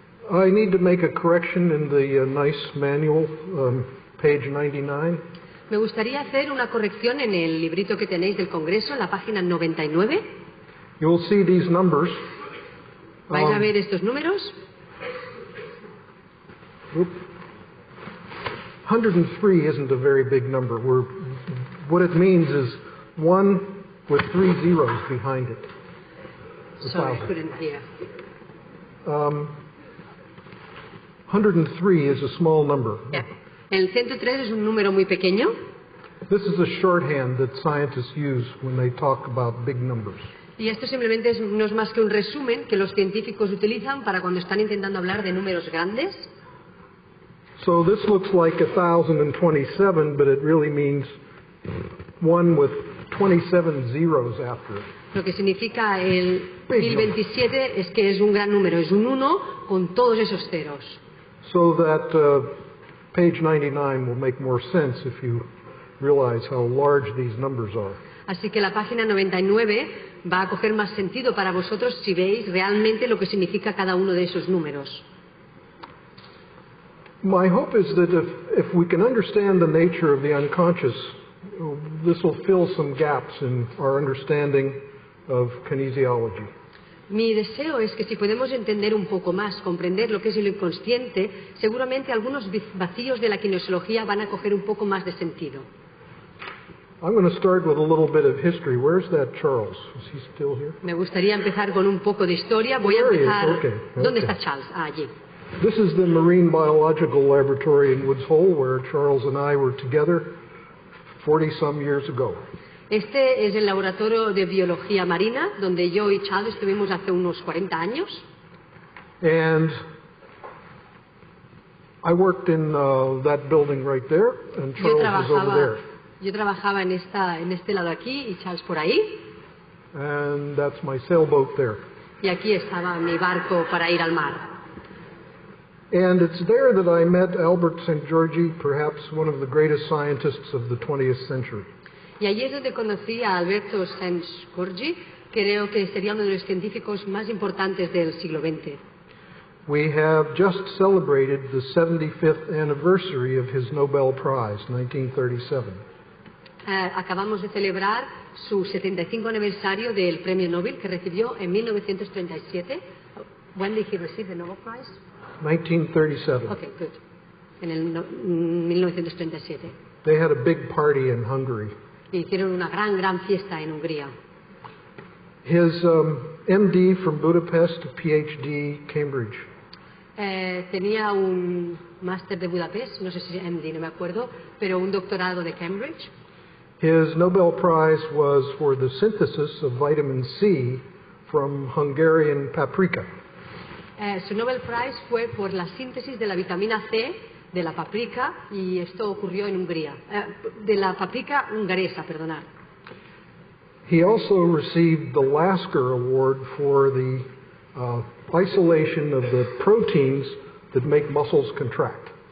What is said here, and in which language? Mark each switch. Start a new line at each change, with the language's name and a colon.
English: I need to make a correction in the nice manual, page 99.
Spanish: Me gustaría hacer una corrección en el librito que tenéis del Congreso, en la página 99.
English: You will see these numbers.
Spanish: ¿Vais a ver estos números?
English: 103 isn't a very big number. What it means is 1 with 3 zeros behind it. Sorry, I couldn't hear. 103 is a small number. Yeah.
Spanish: El 103 es un número muy pequeño.
English: This is a shorthand that scientists use when they talk about big numbers.
Spanish: Y esto simplemente no es más que un resumen que los científicos utilizan para cuando están intentando hablar de números grandes.
English: So this looks like 1027, but it really means 1 with 27 zeros after it.
Spanish: Lo que significa el 1027 es que es un gran número, es un 1 con todos esos ceros.
English: So that page 99 will make more sense if you realize how large these numbers are.
Spanish: Así que la página 99 va a coger más sentido para vosotros si veis realmente lo que significa cada uno de esos números.
English: My hope is that if we can understand the nature of the unconscious, this will fill some gaps in our understanding of kinesiology.
Spanish: Mi deseo es que si podemos entender un poco más, comprender lo que es el inconsciente, seguramente algunos vacíos de la kinesiología van a coger un poco más de sentido.
English: I'm going to start with a little bit of history. Where's that Charles? Is he still here?
Spanish: Me gustaría empezar con un poco de historia. Voy a empezar.
English: Okay.
Spanish: ¿Dónde está Charles? Ah, allí.
English: This is the Marine Biological Laboratory in Woods Hole, where Charles and I were together 40-some years ago.
Spanish: Este es el laboratorio de biología marina, donde yo y Charles estuvimos hace unos 40 años.
English: And I worked in that building right there, and Charles was over there.
Spanish: Yo trabajaba en este lado aquí y Charles por ahí.
English: And that's my sailboat there.
Spanish: Y aquí estaba mi barco para ir al mar.
English: And it's there that I met Albert St. Georgi, perhaps one of the greatest scientists of the 20th century.
Spanish: Y allí es donde conocí a Alberto St. Georgi, creo que sería uno de los científicos más importantes del siglo XX.
English: We have just celebrated the 75th anniversary of his Nobel Prize, 1937.
Spanish: Acabamos de celebrar su 75 aniversario del premio Nobel que recibió en 1937.
English: When did he receive the Nobel Prize? 1937. Okay, good.
Spanish: En el 1937.
English: They had a big party in Hungary.
Spanish: y hicieron una gran fiesta en Hungría.
English: His MD from Budapest, PhD, Cambridge.
Spanish: Tenía un máster de Budapest, no sé si MD, no me acuerdo, pero un doctorado de Cambridge.
English: His Nobel Prize was for the synthesis of vitamin C from Hungarian paprika.
Spanish: Su Nobel Prize fue por la síntesis de la vitamina C de la paprika, y esto ocurrió en Hungría, de la paprika hungaresa, perdonad.
English: He also received the Lasker Award for the isolation of the proteins that make muscles contract.